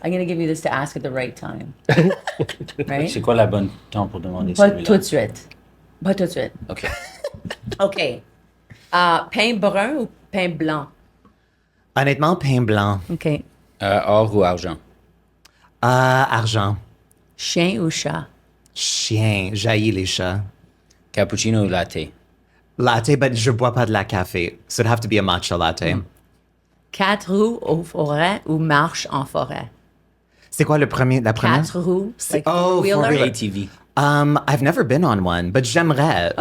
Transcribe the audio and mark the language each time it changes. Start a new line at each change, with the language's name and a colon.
English: I'm going to give you this to ask at the right time. Right?
French: C'est quoi la bonne temps pour demander Pas celui-là? tout de suite. Pas tout de suite. OK. OK. Pain brun ou pain blanc? Honnêtement, pain blanc. OK. Or ou argent? Argent. Chien ou chat? Chien. J'haïs les chats. Cappuccino ou latte? Latte,
English: but
French: je bois pas de la café.
English: So it'd have to be a matcha latte.
French: 4 roues au forêt ou marche en forêt? C'est quoi la première? 4 roues. C'est- oh,
English: wheeler. for real. ATV? I've never been on one,
French: but j'aimerais.